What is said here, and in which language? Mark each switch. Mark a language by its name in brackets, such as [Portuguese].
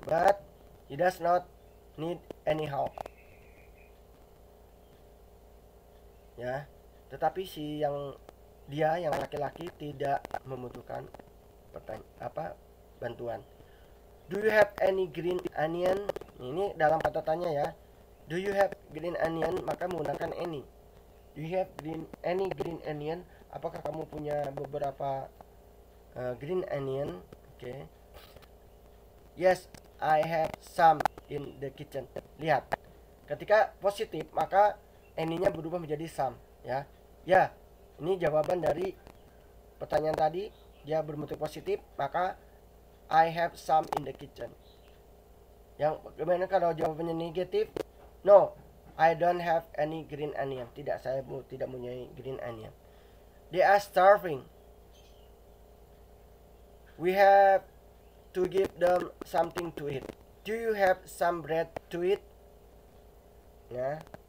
[English] But he does not need any help. [Indonesian] Ya, tetapi dia yang laki-laki tidak membutuhkan bantuan. [English] Do you have any green onion? [Indonesian] Ini dalam kata tanya ya. [English] Do you have green onion? Maka menggunakan any. Do you have any green onion? [Indonesian] Apakah kamu punya beberapa green onion? Oke. [English] Yes, I have some in the kitchen. [Indonesian] Lihat, ketika positif maka any-nya berubah menjadi some ya. Ya, ini jawaban dari pertanyaan tadi, dia berbentuk positif, maka [English] I have some in the kitchen. [Indonesian] Yang bagaimana kalau jawabannya negatif? [English] No, I don't have any green onion. [Indonesian] Tidak, saya tidak punya green onion. [English] They are starving. We have to give them something to eat. Do you have some bread to eat? Ya.